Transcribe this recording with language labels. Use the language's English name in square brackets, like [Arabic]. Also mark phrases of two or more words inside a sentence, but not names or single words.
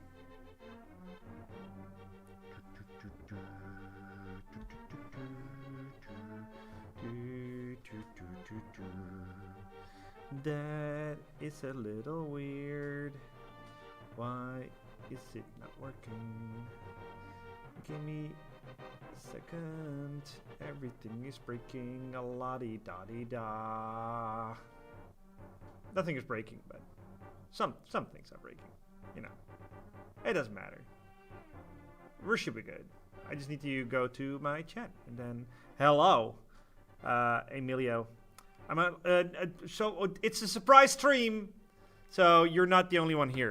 [English] That is a little weird. Why is it not working? Give me a second. Everything is breaking. A la-di-da-di-da. Nothing is breaking, but some things are breaking. You know, it doesn't matter. We should be good. I just need to go to my chat and then hello, Emilio. So it's a surprise stream, so you're not the only one here.